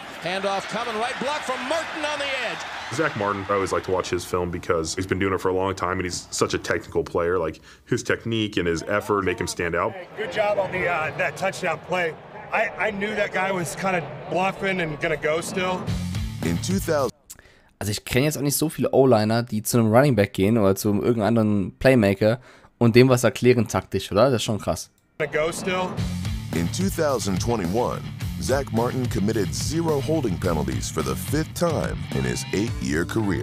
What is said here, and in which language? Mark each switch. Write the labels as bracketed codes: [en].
[en] Handoff coming, right block from Martin on the edge. Zach Martin, I always like to watch his film because he's been doing it for a long time and he's such a technical player. Like his technique and his effort make him stand out. Hey, good job on the that touchdown play. I knew that guy was kind of bluffing and gonna go still. In 2000. [de] Also ich kenne jetzt auch nicht so viele O-Liner, die zu einem Running Back gehen oder zu irgendeinem anderen Playmaker und dem was erklären taktisch, oder? Das ist schon krass. [en] Go still. In 2021, Zach Martin committed 0 holding penalties for the 5th time in his 8-year career.